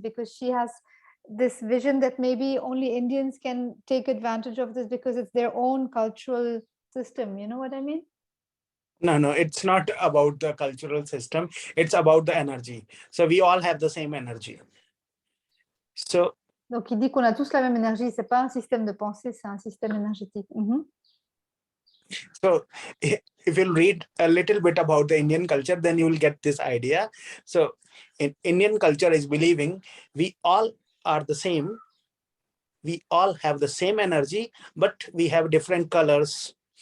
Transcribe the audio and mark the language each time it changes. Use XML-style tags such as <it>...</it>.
<en>Because she has this vision that maybe only Indians can take advantage of this because it's their own cultural system. You know what I mean? No, it's not about the cultural system. It's about the energy. So we all have the same energy. So,</en> <fr>donc, il dit qu'on a tous la même énergie. C'est pas un système de pensée, c'est un système énergétique.</fr> <en>So if you'll read a little bit about the Indian culture, then you will get this idea. So in Indian culture is believing we all are the same. We all have the same energy, but we have different colors.</en>